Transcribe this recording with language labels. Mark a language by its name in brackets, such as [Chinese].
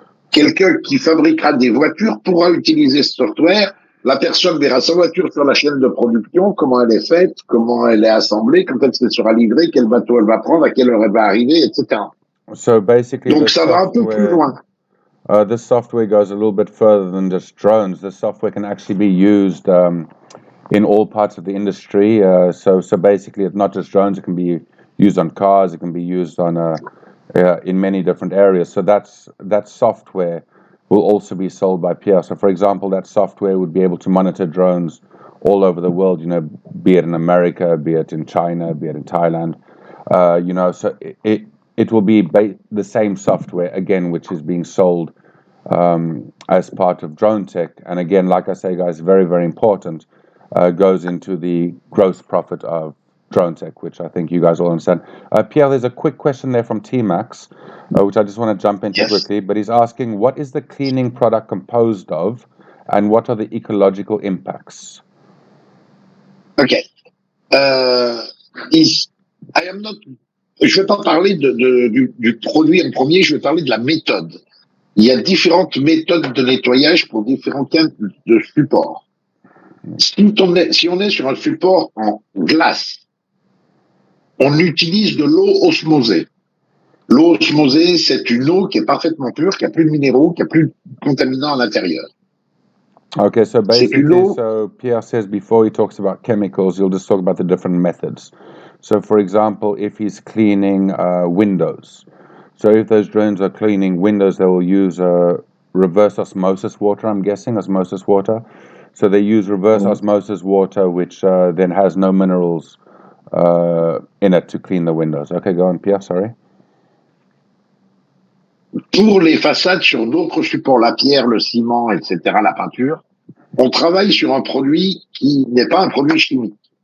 [French] Quelqu'un qui fabriquera des voitures pourra utiliser ce software. La personne verra sa voiture sur la chaîne de production, comment elle est faite, comment elle est assemblée, quand elle sera livrée, quel bateau elle va prendre, à quelle heure elle va arriver, etc. [English] So basically, [French] donc ça va un peu plus loin. [English] This software goes a little bit further than just drones. The software can actually be used in all parts of the industry. So basically, it's not just drones. It can be used on cars. It can be used on in many different areas. So that software will also be sold by Pierre. So, for example, that software would be able to monitor drones all over the world, be it in America, be it in China, be it in Thailand. So it will be the same software, again, which is being sold as part of drone tech. And again, like I say, guys, very, very important, goes into the gross profit of drone tech, which I think you guys all understand. Pierre, there's a quick question there from T-Max, which I just want to jump into quickly, but he's asking, what is the cleaning product composed of, and what are the ecological impacts? Okay. I am not. [French] Je vais pas parler du produit en premier, je vais parler de la méthode. Il y a différentes méthodes de nettoyage pour différents cas de support. Si on est sur un support en glace, on utilise de l'eau osmosée. L'eau osmosée, c'est une eau qui est parfaitement pure, qui a plus de minéraux, qui a plus de contaminants à l'intérieur. [English] Okay, so basically, so Pierre says before he talks about chemicals, he'll just talk about the different methods. So, for example, if he's cleaning windows, so if those drones are cleaning windows, they will use reverse osmosis water, I'm guessing, osmosis water. So they use reverse osmosis water, which then has no minerals in it to clean the windows. Okay, go on, Pierre, sorry. [French] Pour les façades sur d'autres supports, la pierre, le ciment, etc., la peinture, on travaille sur un produit qui n'est pas un produit chimique.